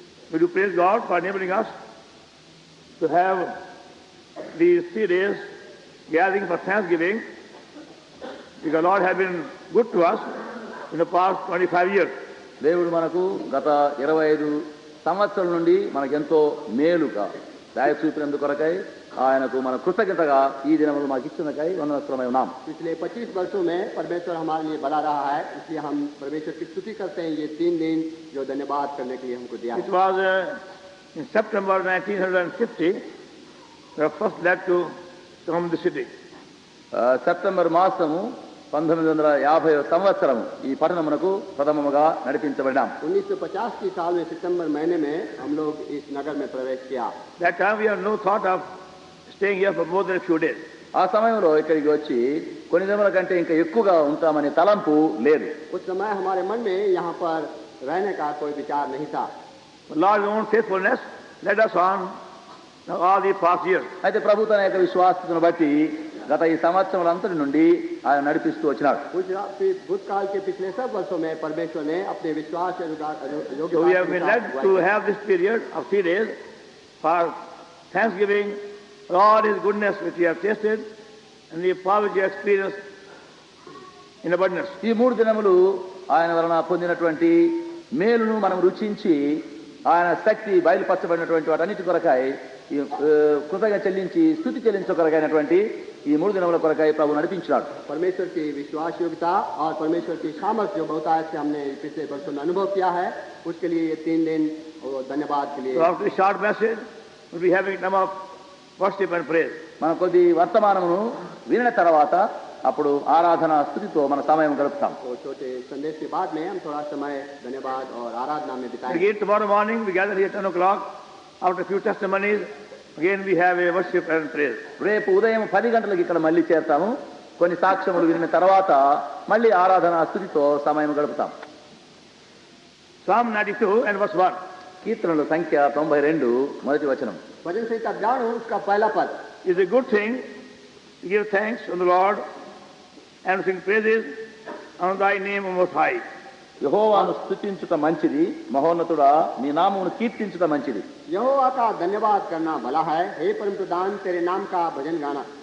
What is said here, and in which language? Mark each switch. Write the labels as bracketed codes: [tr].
[en] We do praise God for enabling us to have these 3 days gathering for Thanksgiving, because Lord has been good to us in the past 25 years. [te] దేవుడు మనకు గత 25 సంవత్సరాల నుండి మనకెంతో మేలుగా దయ చూపినందు కొరకై ఆయనకు మన కృతజ్ఞతగా ఈ దినములు మాకు ఇచ్చినకై వందనస్తులమై ఉన్నాం. [hi] पिछले 25 वर्षों में परमेश्वर हमारे लिए बड़ा रहा है, इसलिए हम परमेश्वर की स्तुति करते हैं. ये 3 दिन जो धन्यवाद करने के लिए हमको दिया [en] It [hi] है. [en] was in September 1950 we were first led to come to the city. [te] September మాసము 1950 సంవత్సరము ఈ పట్టణమునకు ప్రథమముగా నడిపించబడినాం. [hi] 1950 की साल में सितंबर महीने में हम लोग इस नगर में प्रवेश किया. [en] That time we had no thought of staying here for more than a few days. [te] ఆ సమయంలో ఇక్కడికి వచ్చి కొన్ని దినముల కంటే ఇంకా ఎక్కువగా ఉంటామనే తలంపు లేదు. [hi] उस समय हमारे मन में यहाँ पर रहने का कोई विचार नहीं था. [en] But Lord's own faithfulness led us on all the past years. [te] అయితే ప్రభు తన యొక్క విశ్వాసతను బట్టి గత ఈ సంవత్సరములంతటి నుండి ఆయన నడిపిస్తూ వచ్చినాడు. [hi] भूतकाल के पिछले सब वर्षों में परमेश्वर ने अपने विश्वास [en] So we have been led to have this period of 3 days for Thanksgiving, all His goodness which we have tasted, and the power which we have experienced in abundance. [te] ఈ 3 దినములు ఆయన వలన పొందినటువంటి మేలును మనం రుచించి ఆయన శక్తి బయలుపరచబడినటువంటి వాటన్నిటి కొరకాయ ఈ కృతజ్ఞత చెల్లించి స్తుతి చెల్లించే కొరకైనటువంటి ఈ 3 దినముల కొరకాయ ప్రభు నడిపించాడు. [hi] परमेश्वर की विश्वास योग्यता और परमेश्वर की सामर्थ्य जो बहुतायत से हमने पिछले वर्षों में अनुभव किया है, उसके लिए ये 3 दिन धन्यवाद के लिए. [en] So after the short message, we'll be having time of worship and praise. [te] మనం కొద్ది వర్తమానమును వినిన తర్వాత అప్పుడు ఆరాధన స్తుతితో మన సమయం గడుపుతాం. [hi] तो छोटे संदेश के बाद में हम थोड़ा समय धन्यवाद और आराधना में बिताएंगे. [en] Again tomorrow morning we gather here 10 o'clock. After a few testimonies, again we have a worship and praise. [te] రేపు ఉదయం 10 గంటలకు ఇక్కడ మళ్ళీ చేరుతాము. కొన్ని సాక్ష్యములు వినిన తర్వాత మళ్ళీ ఆరాధన స్తుతితో సమయం గడుపుతాం. [en] Psalm 92 and verse 1. [te] కీర్తనలు సంఖ్య 92 మొదటి వచనం. [hi] भजन संहिता जाणू उसका पहला पद. [en] It's a good thing to give thanks to the Lord and to sing praises on thy name, O Most High. [te] యెహోవాను స్తుతించుట మంచిది, మహోన్నతుడా నీ నామమును కీర్తించుట మంచిది. [hi] यहोवा का धन्यवाद करना भला है, हे परम प्रधान तेरे नाम का भजन गाना.